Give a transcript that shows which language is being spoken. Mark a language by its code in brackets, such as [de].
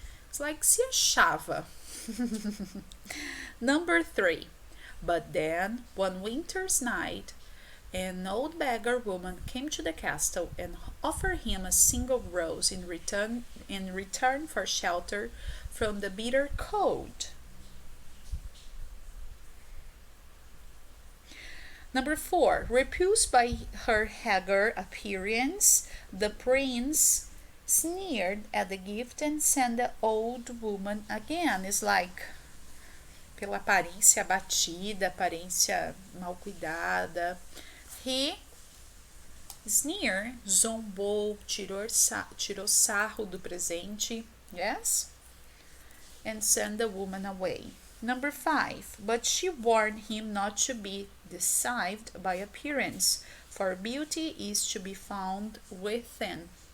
[en] It's like [pt] se achava. [en] Number 3, but then one winter's night, an old beggar woman came to the castle and offered him a single rose in return for shelter from the bitter cold. Number 4, repulsed by her haggard appearance, the prince sneered at the gift and sent the old woman again. It's like, [pt] pela aparência abatida, aparência mal cuidada. [en] He sneered, [pt] zombou, tirou sarro do presente, [en] yes, and sent the woman away. Number 5, but she warned him not to be deceived by appearance, for beauty is to be found within.